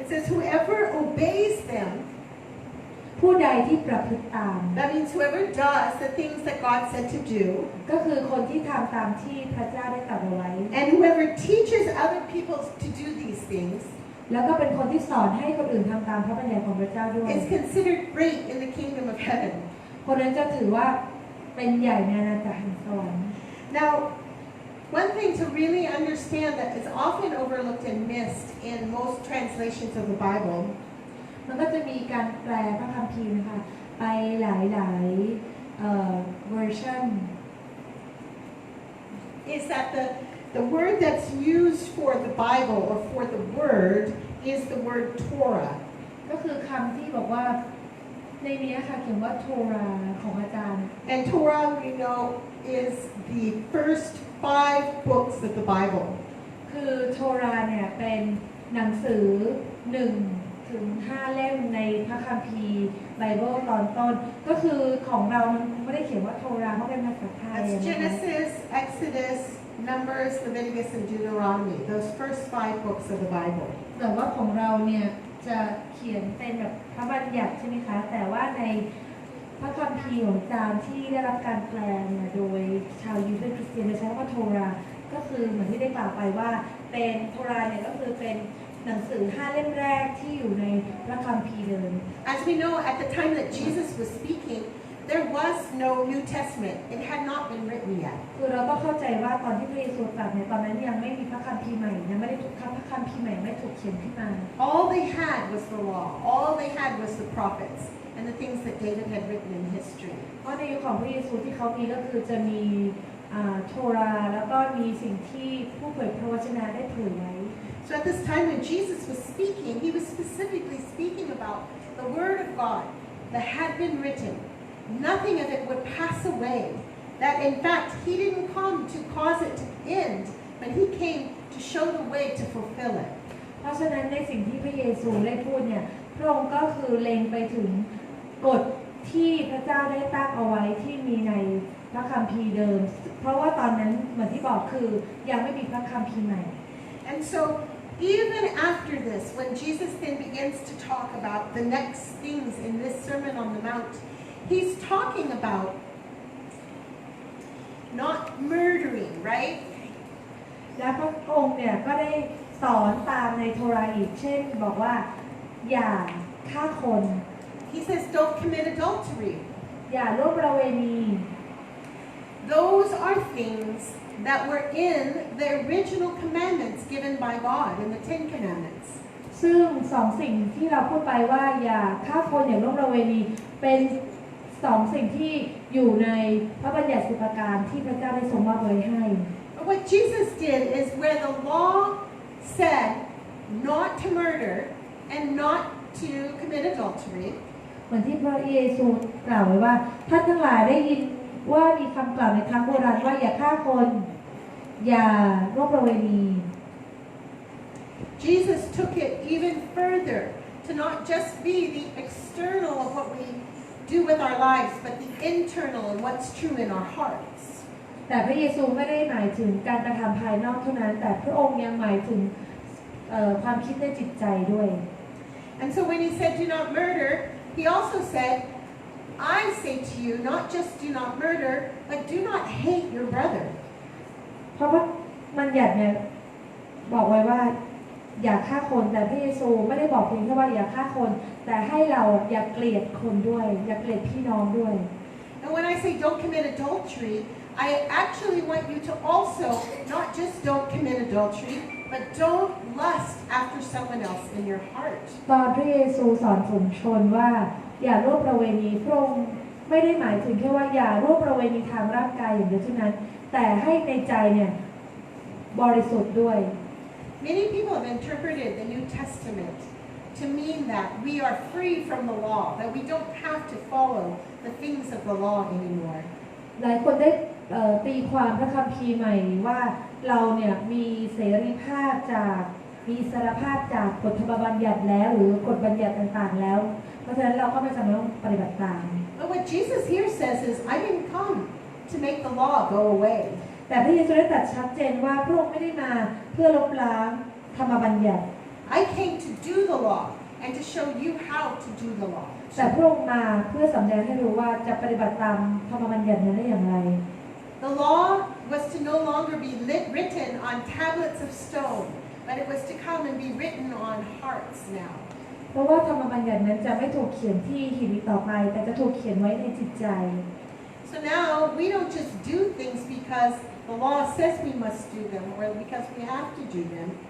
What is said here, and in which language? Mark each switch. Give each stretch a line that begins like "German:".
English: It says whoever obeys them,
Thai: ผู้ใดที่ประพฤติตาม
English: that means whoever does the things that God said to do,
Thai: ก็คือคนที่ทำตามที่พระเจ้าได้ตรัสเอาไว้
English: and whoever teaches other people to do these things,
Thai: แล้วก็เป็นคนที่สอนให้คนอื่นทำตามพระบัญญัติของพระเจ้าด้วย
English: is considered great in the kingdom of heaven.
Thai: คนนั้นจะถือว่าเป็นใหญ่ในอาณาจักรแห่งสวรรค์
English: Now, one thing to really understand that is often overlooked and missed in most translations of the Bible
Thai: มันก็จะมีการแปลพระคัมภีร์นะคะไปหลายเวอร์ชัน
English: is that the word that's used for the Bible or for the word is the word Torah.
Thai: ก็คือคำที่บอกว่าในนี้ค่ะเขียนว่าโทราของอาจารย์
English: And Torah, we know, is the first 5 books of the Bible.
Thai: คือโทราเนี่ยเป็นหนังสือ1 ถึง 5 เล่มในพระคัมภีร์ไบเบิลตอนต้นก็คือของเรามันไม่ได้เขียนว่าโทราเพราะเป็นภาษาไทย
English: That's Genesis, Exodus, Numbers, Leviticus, and Deuteronomy. Those first 5 books of the Bible.
Thai: แต่ว่าของเราเนี่ยจะเขียนเป็นแบบพระบัญญัติใช่ไหมคะแต่ว่าในพระคัมภีร์ของอาจารย์ที่ได้รับการแปลเนี่ยโดยชาวยิวและคริสเตียนจะใช้คำว่าโทราก็คือเหมือนที่ได้กล่าวไปว่าเป็นโทราเนี่ยก็คือเป็นหนังสือ5 เล่มแรกที่อยู่ในพระคัมภีร์เดิม
English: As we know, at the time that Jesus was speaking, there was no New Testament. It had not been written yet.
Thai: คือเราต้องเข้าใจว่าตอนที่พระเยซูตรัสเนี่ยตอนนั้นยังไม่มีพระคัมภีร์ใหม่ยังไม่ได้ถูกพระคัมภีร์ใหม่ไม่ถูกเขียนขึ้นมา
English: All they had was the law. All they had was the prophets and the things that David had written in history.
Thai: เพราะในยุคของพระเยซูที่เขามีก็คือจะมีโทราแล้วก็มีสิ่งที่ผู้เผยพระวจนะได้เผยไว้
English: So at this time when Jesus was speaking, he was specifically speaking about the Word of God that had been written. Nothing of it would pass away. That in fact, he didn't come to cause it to end, but he came to show the way to fulfill it.
Thai: เพราะฉะนั้นในสิ่งที่พระเยซูได้พูดเนี่ยพระองค์ก็คือเล็งไปถึงกฎที่พระเจ้าได้ตั้งเอาไว้ที่มีในพระคัมภีร์เดิมเพราะว่าตอนนั้นเหมือนที่บอกคือยังไม่มีพระคัมภีร์ใหม่
English: And so even after this, when Jesus then begins to talk about the next things in this Sermon on the Mount, he's talking about not murdering, right?
Thai: และพระองค์เนี่ยก็ได้สอนตามในโทราอีกเช่นบอกว่าอย่าฆ่าคน
English: He says don't commit adultery.
Thai: อย่าล่วงประเวณี
English: Those are things that were in the original commandments given by God in the Ten Commandments.
Thai: ซึ่งสองสิ่งที่เราพูดไปว่าอย่าฆ่าคนอย่าล่วงประเวณีเป็นสองสิ่งที่อยู่ในพระบัญญัติ10 ประการที่พระเจ้าได้ทรงมอบไว้ให้
English: But what Jesus did is where the law said not to murder and not to commit adultery.
Thai: เหมือนที่พระเยซูกล่าวไว้ว่าท่านทั้งหลายได้ยินว่ามีคำกล่าวในครั้งโบราณว่าอย่าฆ่าคนอย่าล่วงประเวณี
English: Jesus took it even further to not just be the external of what we do with our lives, but the internal and what's true in our hearts.
Thai: แต่พระเยซูไม่ได้หมายถึงการกระทำภายนอกเท่านั้นแต่พระองค์ยังหมายถึงความคิดในจิตใจด้วย
English: And so when he said do not murder, he also said, I say to you, not just do not murder, but do not hate your brother.
Thai: เพราะว่าบัญญัติเนี่ยบอกไว้ว่าอย่าฆ่าคนแต่พระเยซูไม่ได้บอกเพียงแค่ว่าอย่าฆ่าคนแต่ให้เราอย่าเกลียดคนด้วยอย่าเกลียดพี่น้องด้วย
English: And when I say don't commit adultery, I actually want you to also not just don't commit adultery, but don't lust after someone else in your heart.
Thai: ตอนพระเยซูสอนฝูงชนว่าอย่าร่วมประเวณีพระองค์ไม่ได้หมายถึงแค่ว่าอย่าร่วมประเวณีทางร่างกายอย่างเดียวเท่านั้นแต่ให้ในใจเนี่ยบริสุทธิ์ด้วย
English: Many people have interpreted the New Testament to mean that we are free from the law, that we don't have to follow the things of the law anymore.
Thai: หลายคนได้ตีความพระคัมภีร์ใหม่ว่าเราเนี่ยมีเสรีภาพจากมีอิสรภาพจากกฎธรรมบัญญัติแล้วหรือกฎบัญญัติต่างๆแล้วเพราะฉะนั้นเราก็ไม่จำเป็นต้องปฏิบัติตาม
English: But what Jesus here says is, I didn't come to make the law go away.
Thai: แต่พระเยซูได้ตรัสชัดเจนว่าพระองค์ไม่ได้มาเพื่อลบล้างธรรมบัญญัติ
English: I came to do the law and to show you how to do the law.
Thai: แต่พระองค์มาเพื่อสำแดงให้รู้ว่าจะปฏิบัติตามธรรมบัญญัตินั้นได้อย่างไร
English: The law was to no longer be written on tablets of stone, but it was to come and be written on hearts now.
Thai: เพราะว่าธรรมบัญญัตินั้นจะไม่ถูกเขียนที่หินต่อไปแต่จะถูกเขียนไว้ในจิตใจ
English: So now we don't just do things because the law says we must do them or because we have to do them.